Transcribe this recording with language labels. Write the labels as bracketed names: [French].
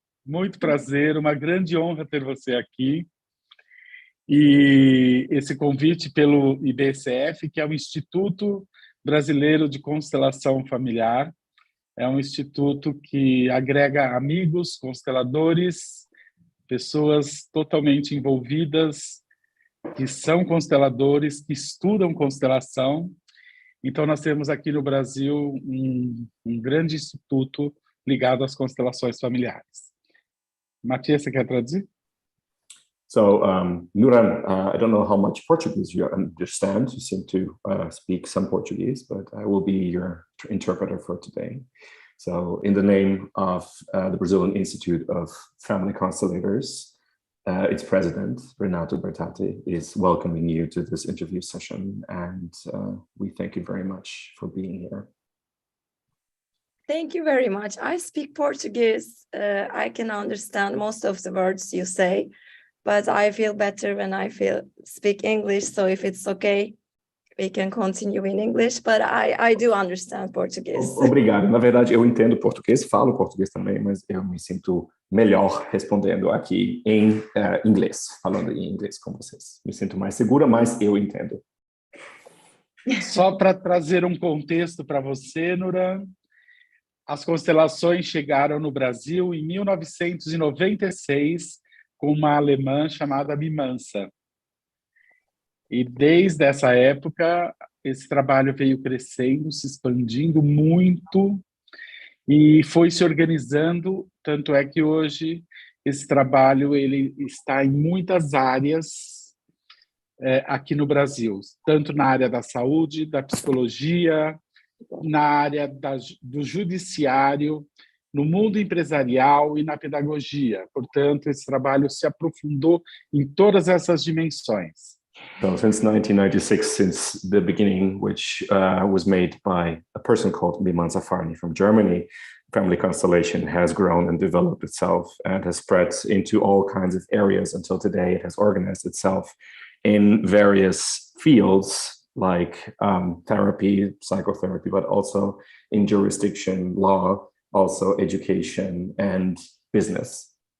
[Portuguese] Muito prazer, uma grande honra ter você aqui. E esse convite pelo IBCF, que é o Instituto Brasileiro de Constelação Familiar, é um instituto que agrega amigos, consteladores, pessoas totalmente envolvidas, que são consteladores, que estudam constelação. Então, nós temos aqui no Brasil um grande instituto ligado às constelações familiares. Matias, você quer traduzir? [English] So, Nuran, I don't know how much Portuguese you understand. You seem to speak some Portuguese, but I will be your interpreter for today. So, in the name of the Brazilian Institute of Family Constellators, its president, Renato Bertate, is welcoming you to this interview session, and we thank you very much for being here. Thank you very much. I speak Portuguese. I can understand most of the words you say, but I feel better when I speak English. So if it's okay, we can continue in English, but I do understand Portuguese. [Portuguese] Obrigado. Na verdade, eu entendo português, falo português também, mas eu me sinto melhor respondendo aqui em inglês, falando em inglês com vocês. Me sinto mais segura, mas eu entendo. Só para trazer um contexto para você, Nuran, as constelações chegaram no Brasil em 1996 com uma alemã chamada Mimansa. E desde essa época, esse trabalho veio crescendo, se expandindo muito e foi se organizando, tanto é que hoje esse trabalho ele está em muitas áreas aqui no Brasil, tanto na área da saúde, da psicologia, na área do judiciário, no mundo empresarial e na pedagogia. Portanto, esse trabalho se aprofundou em todas essas dimensões. [English] So since 1996, since the beginning, which was made by a person called Biman Safarni from Germany, family constellation has grown and developed itself and has spread into all kinds of areas until today. It has organized itself in various fields like therapy, psychotherapy, but also in jurisdiction, law, also education and business.